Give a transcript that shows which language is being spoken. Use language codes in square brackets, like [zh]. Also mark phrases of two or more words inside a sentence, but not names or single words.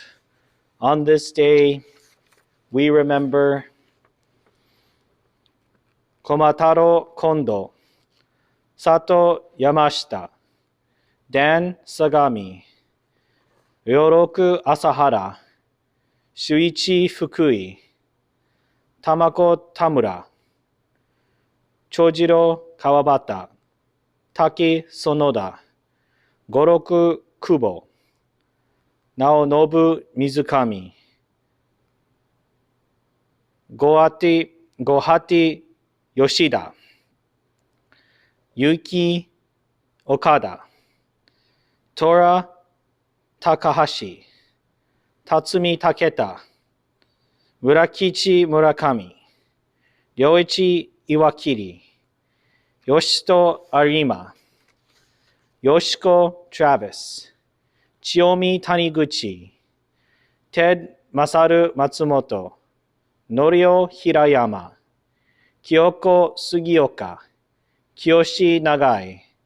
[en] On this day, we remember Komataro Kondo, Sato Yamashita, Dan Sagami, Ryoroku Asahara, Shuichi Fukui, Tamako Tamura, Chojiro Kawabata, Taki Sonoda, Goroku Kubo, Naonobu Mizukami, ごはて吉田、ゆき岡田、とら高橋、辰巳武田、村吉村上、良一岩切、吉と有馬、よしこ Travis、千代美谷口、Ted 勝松本、のりお平山、清子杉岡、清長井、